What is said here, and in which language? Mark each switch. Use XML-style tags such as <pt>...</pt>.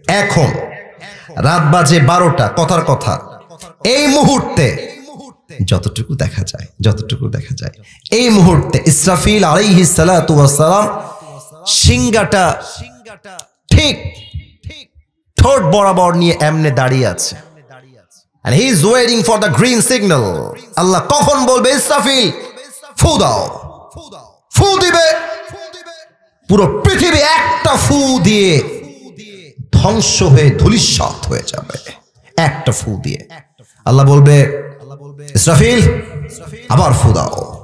<bn>এখন রাত বাজে 12টা, কথার কথা, এই মুহূর্তে যতটুকু দেখা যায়, এই মুহূর্তে ইসরাফিল</bn> <ar>আলাইহিস সালাতু ওয়াস সালাম</ar> <bn>সিংহাটা ঠিক ঠোঁট বরাবর নিয়ে এমনে দাঁড়িয়ে আছে।</bn> <en>And he is waiting for the green signal.</en> <bn>আল্লাহ কখন বলবে ইসরাফিল ফু দাও, ফু দিবে। পুরো পৃথিবী একটা ফু দিয়ে ধ্বংস হয়ে ধূলিসাৎ হয়ে যাবে, একটা ফু দিয়ে। আল্লাহ বলবে ইসরাফিল আবার ফু দাও।</bn>